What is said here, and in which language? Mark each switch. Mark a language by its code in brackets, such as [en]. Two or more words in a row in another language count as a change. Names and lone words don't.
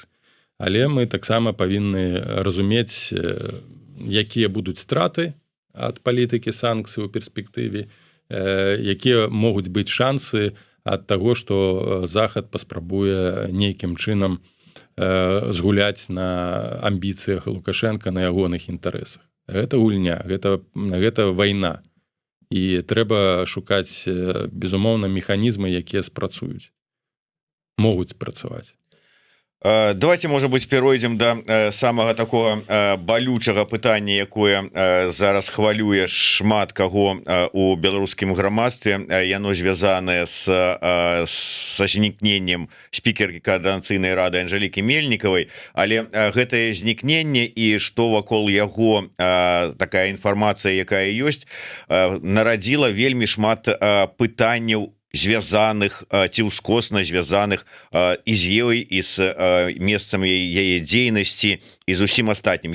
[be] Але мы таксама павінны разумець, якія будуць страты ад палітыкі санкцый у перспектыве, якія могуць быць шансы ад таго, што Захад паспрабуе нейкім чынам згуляць на амбіцыях Лукашэнка, на ягоных інтарэсах. Гэта гульня, гэта вайна. І трэба шукаць, безумоўна, механізмы, якія спрацуюць. Могуць спрацаваць. [ru] Давайте, может быть, перейдем до самого такого [be] балючага пытання, якое зараз хвалюе шмат каго у беларускім грамадстве. Яно звязанае са знікненнем спікеркі Координацыйнай рады Анжелікі Мельнікавай, але гэтае знікненне і што вакол яго такая інфармацыя, якая ёсць, нарадзіла вельмі шмат пытанняў звязаных ці ўскосна звязаных і з ёй і з месцам яе дзейнасці і з усім астатнім.